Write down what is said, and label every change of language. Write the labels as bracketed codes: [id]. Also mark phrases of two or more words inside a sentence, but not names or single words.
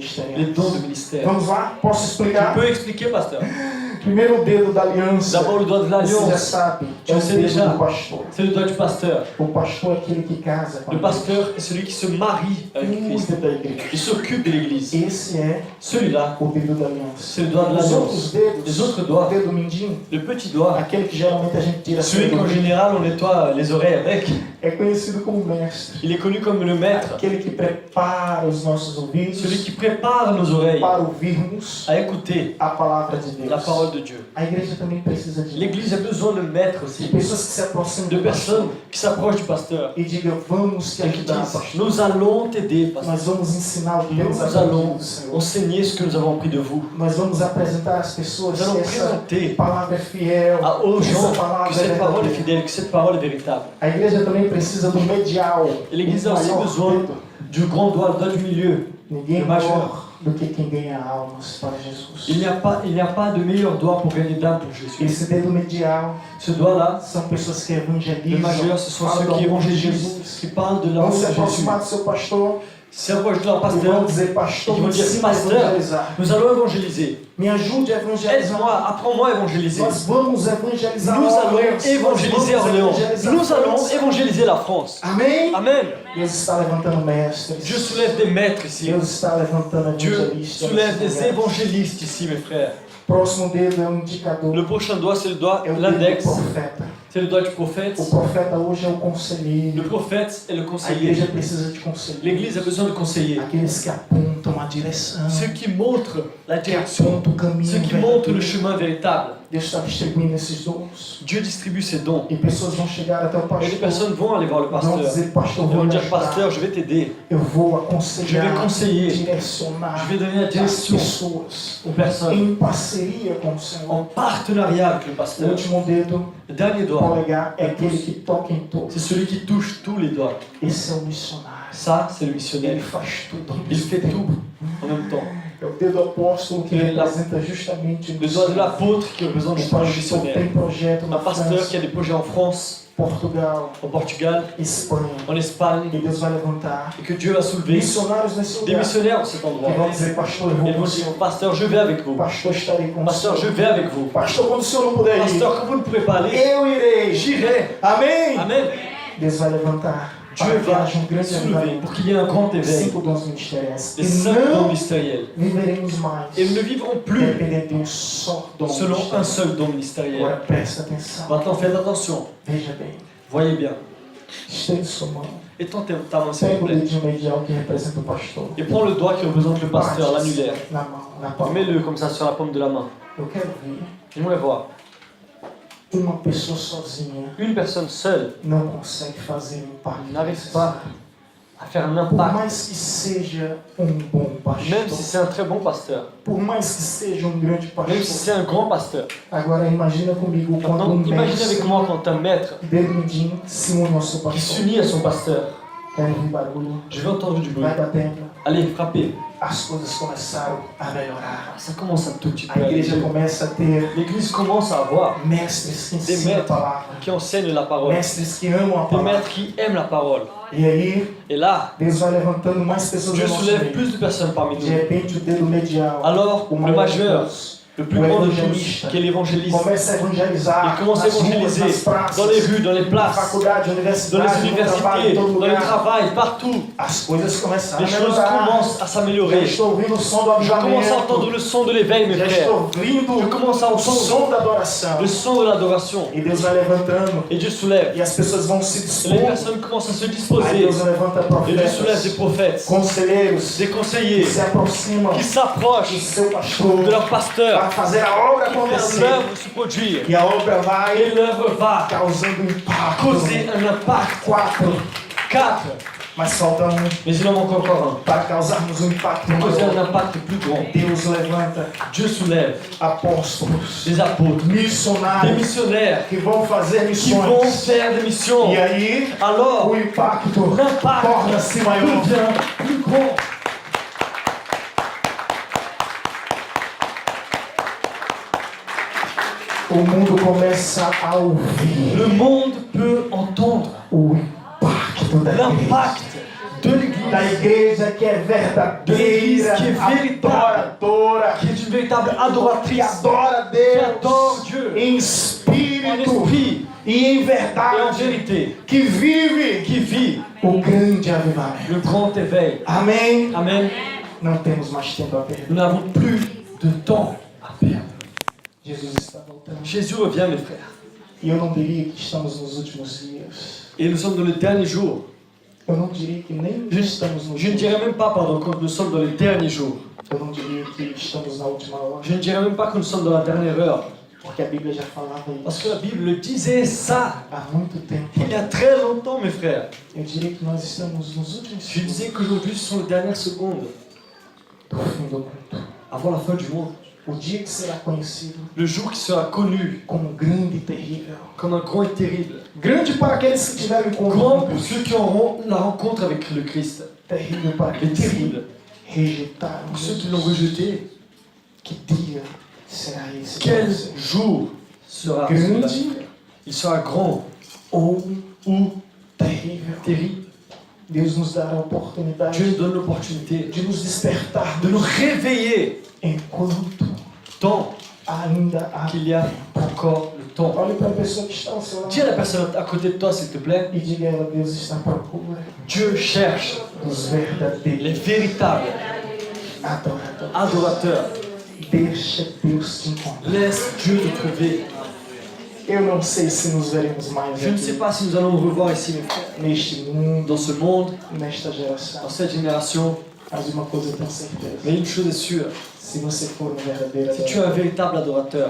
[pt] ministeriais. [fr] dons de ministère. [pt] Vamos lá? Posso [fr] Tu [pt] explicar? [fr] peux expliquer, pasteur? [pt] Primeiro o dedo da aliança, [fr] D'abord, le doigt de [pt] você já [fr] l'alliance, [pt] sabe, é [fr] Je [pt] o [fr] sais [pt] dedo [fr] déjà. [pt] do pastor. [fr] c'est le doigt du pasteur. [pt] O pastor é aquele que casa com a [fr] Le [pt] igreja, [fr] pasteur est celui qui se marie avec Christ. [pt] cuida da igreja. [fr] Il s'occupe de l'Église. [pt] Esse é [fr] Celui-là, [pt] o dedo da aliança. [fr] c'est le doigt de [pt] Os [fr] l'alliance. [pt] outros dedos, [fr] Les autres [pt] o [fr] doigts, [pt] dedo mindinho, [fr] le petit doigt, [pt] aquele que geralmente a gente tira [fr] celui [pt] cedo, [fr] qu'en général on nettoie les oreilles avec, [pt] é conhecido como mestre. [fr] il est connu comme le maître, [pt] Aquele que prepara os nossos ouvidos [fr] celui qui prépare nos oreilles [pt] para ouvirmos [fr] à écouter [pt] a palavra de Deus. [fr] la parole de Dieu. [pt] A igreja também precisa de [fr] L'Église a besoin de maîtres [pt] de [fr] aussi, [pt] pessoas que se aproximam [fr] de [pt] do pastor [fr] personnes qui s'approchent du pasteur [pt] e digam, vamos te [fr] et qui [pt] ajudar, [fr] disent [pt] pastor. [fr] nous allons t'aider, pasteur. [pt] Nós vamos ensinar o que Deus [fr] Nous [pt] aprendido [fr] allons [pt] do Senhor. [fr] enseigner ce que nous avons appris de vous. [pt] Nós vamos apresentar às pessoas [fr] Nous allons [pt] que essa [fr] présenter [pt] palavra é fiel, [fr] aux [pt] que [fr] gens [pt] essa palavra [fr] que [pt] é [fr] cette parole est [pt] verdadeira. [fr] fidèle, que cette parole est véritable. [pt] A igreja também precisa do medial, [fr] Et l'Église a aussi [pt] maior [fr] besoin [pt] dedo. [fr] du grand doigt, le doigt du milieu. [pt] Ninguém [fr] Le majeur. [pt] maior do que quem ganha almas para Jesus. [fr] Il n'y a pas de meilleur doigt pour gagner d'âme pour Jésus. [pt] Esse dedo medial [fr] Ce doigt-là, [pt] são pessoas que [fr] le [pt] evangelizam, [fr] majeur, ce sont [pt] falam [fr] ceux [pt] do [fr] qui [pt] amor de [fr] évangélisent, [pt] Jesus. [fr] qui parlent de [pt] Vão [fr] l'amour [pt] se [fr] de Jésus. [pt] aproximar do seu pastor [fr] Se approchent de leur [pt] e vão [fr] pasteur, [pt] dizer, pastor, [fr] Ils [pt] me [fr] vont dire, [pt] ensina a [fr] pasteur, [pt] evangelizar. [fr] nous allons évangéliser. [pt] Me ajude a evangelizar. [fr] Aide-moi, apprends-moi à évangéliser. [pt] Nós vamos evangelizar [fr] Nous allons [pt] Orleans. [fr] évangéliser [pt] Nós vamos [fr] Orléans. [pt] evangelizar [fr] Nous allons [pt] França. [fr] évangéliser la France. [pt] Amém? [fr] Amen. [pt] Deus está levantando mestres. [fr] Dieu soulève des maîtres ici. [pt] Deus está levantando [fr] Dieu [pt] evangelistas. [fr] soulève [pt] nesse [fr] des [pt] lugar. [fr] évangélistes ici, mes frères. [pt] Próximo dedo é um indicador. [fr] Le prochain doigt, c'est le doigt, [pt] É o dedo do [fr] l'index. [pt] profeta. [fr] C'est le doigt du prophète. [pt] O profeta hoje é o [fr] Le [pt] conselheiro. [fr] prophète est le [pt] A [fr] conseiller. [pt] igreja precisa de conselheiro. [fr] L'Église a besoin de conseillers. [pt] Aqueles que apontam a direção. [fr] Ceux qui montrent la [pt] Que [fr] direction. [pt] apontam o caminho. [fr] Ceux qui montrent le [pt] verdadeiro. [fr] chemin véritable. [pt] Deus está distribuindo esses dons. [fr] Dieu distribue ses dons. [pt] E pessoas vão chegar até o [fr] Et les [pt] pastor. [fr] personnes vont aller voir le [pt] Vão [fr] pasteur. [pt] dizer, pastor, [fr] Ils [pt] vou [fr] vont [pt] me [fr] dire, [pt] ajudar. [fr] pasteur, je vais t'aider. [pt] Eu vou [fr] Je [pt] aconselhar. [fr] vais conseiller. [pt] Direcionar. [fr] Je vais donner la [pt] as [fr] direction [pt] pessoas. [fr] aux personnes. [pt] Em parceria com o Senhor. [fr] En partenariat avec le [pt] O [fr] pasteur. [pt] último dedo, [fr] Le dernier [pt] o [fr] doigt, [pt] polegar, é aquele que toca em todos. [fr] c'est celui qui touche tous les doigts. [pt] Esse é o missionário. [fr] Ça, c'est le [pt] Ele [fr] missionnaire. [pt] faz tudo. ao [fr] Il [pt] mesmo [fr] fait [pt] tempo. [fr] tout en même temps. [pt] É o dedo apóstolo que [fr] Et la- [pt] representa justamente o [fr] Le doigt de l'apôtre qui représente [pt] O [fr] justement le [pt] pastor [fr] missionnaire. [pt] tem projeto [fr] Un [pt] na [fr] pasteur [pt] França, [fr] qui a des projets en France, [pt] Portugal, [fr] au Portugal, [pt] Espanha. [fr] en Espagne, [pt] E Deus vai levantar [fr] et que Dieu va soulever [pt] missionários nesse [fr] des [pt] lugar. [fr] missionnaires dans cet [pt] Que [fr] endroit. [pt] vão dizer, pastor, eu vou [fr] Ils [pt] com [fr] vont [pt] o [fr] dire, [pt] Senhor. [fr] pasteur, je vais avec vous. [pt] Pastor, estarei com o [fr] Pasteur, je [pt] Senhor. [fr] vais avec vous. [pt] Pastor, quando o Senhor não puder ir, [fr] Pasteur, quand vous ne pourrez pas aller, [pt] eu irei. [fr] j'irai. [pt] Amém? [fr] Amen. [pt] Deus vai levantar [fr] Dieu [pt] para que [fr] va [pt] haja grande [fr] soulever [pt] avivamento. [fr] pour qu'il y ait un grand éveil. [pt] 5 dons ministeriais. [fr] Les [pt] E [fr] 5 dons [pt] não [fr] ministériels. [pt] viveremos mais [fr] Et nous ne vivrons plus [pt] depender de um só dom [fr] selon un [pt] ministerial. [fr] seul don ministériel. [pt] Agora presta atenção. [fr] Maintenant, faites attention. [pt] Veja bem. [fr] Voyez bien. [pt] Estende sua mão. [fr] Étends ta main, s'il [pt] Pega [fr] vous [pt] o [fr] plaît. [pt] dedinho medial que representa o pastor. [fr] Et prends le doigt qui représente le pasteur, [pt] Bate [fr] l'annulaire. [pt] na mão, na [fr] Et [pt] palma. [fr] mets-le comme ça sur la paume de la main. [pt] Eu quero ver [fr] J'aimerais voir. [pt] uma pessoa sozinha [fr] Une personne seule [pt] não consegue fazer um impacto [fr] n'arrive [pt] necessário. [fr] pas à faire un [pt] Por [fr] impact. [pt] mais que seja bom pastor, [fr] Même si c'est un très bon pasteur, [pt] por mais que seja grande [fr] même si [pt] pastor. [fr] c'est un grand pasteur. [pt] Agora imagina comigo quando [fr] Maintenant, imaginez [pt] mestre [fr] avec moi quand un maître [pt] Dermidim se une ao seu [fr] qui [pt] pastor. [fr] s'unit à son pasteur. [pt] Quero ouvir barulho. [fr] Je vais entendre du bruit. [pt] Vai batendo. [fr] Allez, frappez. [pt] As coisas começaram a melhorar. [fr] Ça commence un tout petit peu [pt] A [fr] à [pt] igreja [fr] aller. [pt] começa a ter [fr] L'église commence à avoir [pt] mestres que [fr] des [pt] ensinam a [fr] maîtres [pt] palavra. [fr] qui enseignent la parole. [pt] Mestres que amam a [fr] Des [pt] palavra. [fr] maîtres qui aiment la parole. [pt] E aí, [fr] Et là, [pt] Deus vai levantando mais pessoas [fr] Dieu [pt] no nosso [fr] soulève [pt] meio. [fr] plus de personnes parmi [pt] De [fr] nous. [pt] repente, o dedo medial, [fr] Alors, [pt] o [fr] le [pt] maior de [fr] majeur, [pt] todos, [fr] le plus [pt] o [fr] grand de tous, [pt] evangelista, [fr] qui est l'évangéliste, [pt] começa a evangelizar [fr] il commence à [pt] nas ruas, [fr] évangéliser [pt] nas praças, [fr] dans les rues, dans les [pt] na [fr] places, [pt] faculdade, [fr] dans [pt] universidade, [fr] les [pt] no trabalho, em [fr] universités, [pt] todo [fr] dans le [pt] lugar. [fr] travail, partout. [pt] As coisas começaram [fr] Les [pt] a [fr] choses [pt] melhorar. [fr] commencent à [pt] Já [fr] s'améliorer. [pt] estou ouvindo o som do [fr] Je commence à entendre [pt] avivamento. [fr] le son de l'éveil, mes [pt] Já [fr] frères. [pt] estou ouvindo [fr] Je commence à [pt] o [fr] entendre [pt] som da adoração. [fr] le son de l'adoration. [pt] E Deus vai levantando. [fr] Et Dieu soulève. [pt] E as pessoas vão se [fr] Et les [pt] dispondo. [fr] personnes commencent à se [pt] Aí [fr] disposer. [pt] Deus levanta [fr] Et Dieu soulève des [pt] profetas, [fr] prophètes, [pt] conselheiros, [fr] des [pt] que [fr] conseillers, [pt] se aproximam [fr] qui [pt] do [fr] s'approchent [pt] seu pastor [fr] de leur pasteur [pt] para fazer a obra [fr] pour faire [pt] acontecer. [fr] l'œuvre se produire. [pt] E a obra vai [fr] Et l'œuvre va [pt] causando impacto. [fr] causer un impact. [pt] 4, [fr] 4. [pt] mas falta um [fr] Mais il en manque encore un. [pt] para causarmos um impacto [fr] Pour causer un [pt] maior. [fr] impact plus grand. [pt] Deus levanta [fr] Dieu soulève [pt] apóstolos, [fr] des apôtres, des [pt] missionários [fr] missionnaires [pt] que vão fazer [fr] qui vont [pt] missões. [fr] faire des missions. [pt] E aí [fr] Alors, [pt] o impacto [fr] l'impact [pt] torna-se maior. [fr] devient plus grand. [pt] O mundo começa a ouvir [fr] Le monde peut entendre [pt] o impacto da igreja. [fr] l'impact de l'Église, [pt] Da igreja que é verdadeira, [fr] Que é veritável. [pt] adoradora, [fr] qui est une véritable [pt] que [fr] adoratrice, [pt] adora [fr] qui adore [pt] Deus [fr] Dieu [pt] em [fr] en [pt] espírito [fr] esprit [pt] e em [fr] et en [pt] verdade, [fr] vérité, [pt] que vive [fr] qui vit [pt] o grande avivamento. [fr] le grand éveil. [pt] Amém? [fr] Amen. [pt] Não temos mais tempo a perder. [fr] Nous n'avons plus de temps à perdre. [pt] Jesus está voltando. [fr] Jésus revient, mes frères. [pt] E eu não diria que estamos nos últimos dias. [fr] Et nous sommes dans les derniers jours. [pt] Eu não diria que nem estamos nos [fr] Je ne [pt] últimos [fr] dirais même pas, pardon, que nous sommes dans les derniers jours. [pt] Eu não diria que estamos na última hora. [fr] Je ne dirais même pas que nous sommes dans la dernière heure. [pt] Porque a Bíblia já falava [fr] Parce [pt] isso [fr] que la Bible disait ça [pt] há muito tempo. [fr] il y a très longtemps, mes frères. [pt] Eu diria que nós estamos nos últimos [fr] Je [pt] segundos [fr] disais qu'aujourd'hui, ce sont les dernières secondes [pt] do fim do mundo. [fr] avant la fin du monde. [pt] O dia que será conhecido [fr] Le jour qui sera connu [pt] como grande e terrível. [fr] comme un grand et terrible. [pt] Grande para aqueles que tiveram encontro [fr] Grand [pt] com [fr] pour [pt] Cristo. [fr] ceux qui auront la rencontre avec le Christ. [pt] Terrível para [fr] Et [pt] aqueles que [fr] terrible [pt] rejeitaram [fr] pour ceux qui [pt] Jesus. [fr] l'ont rejeté. [pt] Que dia será esse? [fr] Quel [pt] para você? [fr] jour sera celui-là? [pt] Grande [fr] Il sera grand [pt] ou [fr] ou [pt] terrível. [fr] terrible. [pt] Deus nos dará a oportunidade [fr] Dieu nous donne l'opportunité [pt] de nos despertar [fr] de nous réveiller [pt] enquanto [fr] tant [pt] ainda há [fr] qu'il y a encore le temps. [pt] Olhe para a pessoa que está ao seu lado [fr] Dis à la personne à côté de toi, s'il te plaît, [pt] e diga a ela: Deus está à procura [fr] Dieu cherche [pt] dos [fr] les [pt] verdadeiros [fr] véritables [pt] adoradores. [fr] adorateurs. [pt] Deixa Deus te encontrar. [fr] Laisse Dieu te trouver. [pt] Eu não sei se nos veremos mais [fr] Je ne sais [pt] aqui, [fr] pas si nous allons nous revoir ici, mes frères, [pt] neste mundo, [fr] dans ce monde, [pt] nesta geração. [fr] dans cette génération. [pt] Mas uma coisa eu tenho certeza: [fr] Mais une chose est sûre, [pt] se você for um verdadeiro [fr] si tu es un [pt] adorador, [fr] véritable adorateur,